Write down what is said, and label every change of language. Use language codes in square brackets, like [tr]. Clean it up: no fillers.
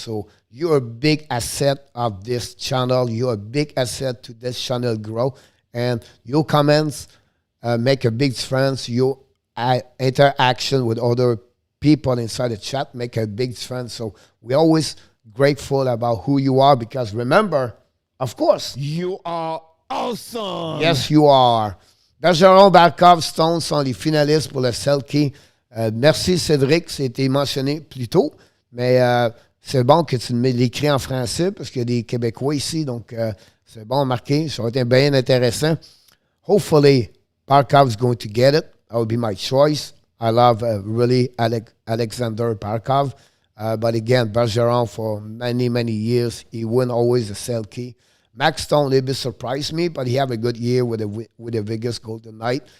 [en] So you're a big asset of this channel. You're a big asset to this channel grow. And your comments make a big difference. Your interaction with other people inside the chat make a big difference. So we're always grateful about who you are because remember, of course, you are awesome. Yes, you are. [fr] Bergeron, Barkov, Stone sont les finalistes pour le Selkie. Merci Cédric, c'était mentionné plus tôt, mais c'est bon que tu l'écris en français parce qu'il y a des Québécois ici, donc c'est bon à marquer. Ça aurait été bien intéressant. [en] Hopefully, Barkov's going to get it. That would be my choice. I love really Alexander Barkov. But again, Bergeron for many, many years, he won always the Selke. Max Stone a little bit surprised me, but he have a good year with the Vegas Golden Knight.